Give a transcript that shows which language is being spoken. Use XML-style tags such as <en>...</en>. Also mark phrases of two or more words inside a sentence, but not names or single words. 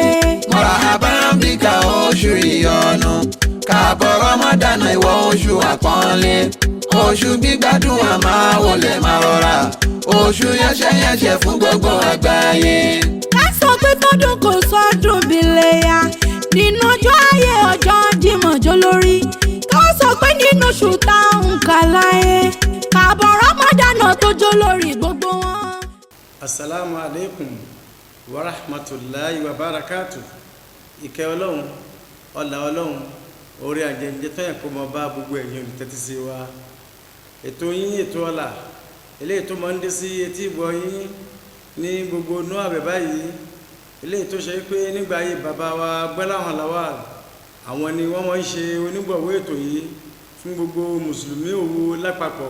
<ar>مرحبا بك</ar> <yo>oṣù ìyọ́nú, káàbọ̀ Ramadan ìwọ oṣù àpọ́nlé, oṣù gbígbàdúrà máa wọlé máa rọra, oṣù yẹ́sẹ̀yẹsẹ̀ fún gbogbo àgbáyé. Ká sọ pé tọdún kò sọdún bí léyà, nínú ọjọ́ ayé ọjọ́ Jímọ̀ jó lórí. Ká sọ pé nínú oṣù táwọn kà láyé, káàbọ̀ Ramadan tó jó lórí gbogbo wọn.</yo> <ar>السلام عليكم ورحمة الله وبركاته.</ar> <yo>Ìkẹ́ Ọlọ́run, ọlá Ọlọ́run, orí àjẹjẹ tó yẹ kó mọ bá gbogbo ẹ̀yin olùtẹ́tí sí wa. Ètò yín ètò ọlá, eléyìí tó máa ń dé sí etí ìgbọ́ yín ní gbogbo inú àbẹ̀ báyìí, eléyìí tó ṣe pé nígbà ayé bàbá wa Gbọ́láhàn Lawal, àwọn ni wọ́n máa ń ṣe onígbọ̀wọ́ ètò yìí fún gbogbo mùsùlùmí Òwu lápapọ̀.</yo>